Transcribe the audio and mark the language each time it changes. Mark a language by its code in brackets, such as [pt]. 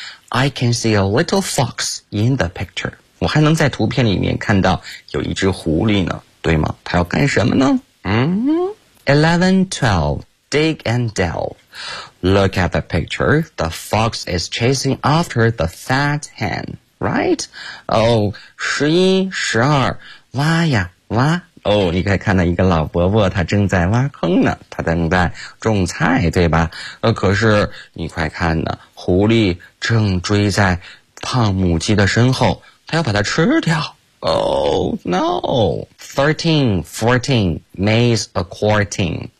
[en] I can see a little fox in the picture. [zh] 我还能在图片里面看到有一只狐狸呢，对吗？它要干什么呢？ [en] 11, 12, dig and delve. Look at the picture. The fox is chasing after the fat hen, right? [zh] 11, 12, 挖呀挖。你可以看到一个老伯伯，他正在挖坑呢，他正在种菜，对吧？可是你快看呢，狐狸正追在胖母鸡的身后，他要把它吃掉。 [en] Oh no! 13, 14, maize a courting.